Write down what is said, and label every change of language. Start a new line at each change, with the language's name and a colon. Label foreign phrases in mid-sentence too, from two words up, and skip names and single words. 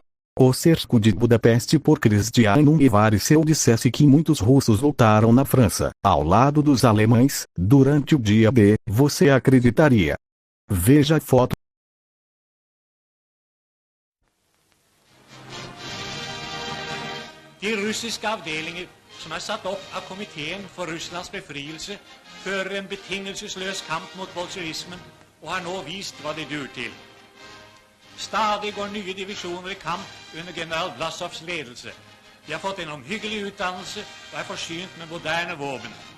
Portuguese: O cerco de Budapeste por Christian Ungvariseu dissesse que muitos russos lutaram na França, ao lado dos alemães, durante o dia D, você acreditaria? Veja a foto.
Norwegian: De russiske avdelinger som er satt opp av Komiteen for Russlands befrielse, fører en betingelsesløs kamp mot bolsjevismen og har nå vist hva de dur til. Stadig går nye divisjoner i kamp under general Vlasovs ledelse. De har fått en omhyggelig utdannelse og er forsynt med moderne våpen.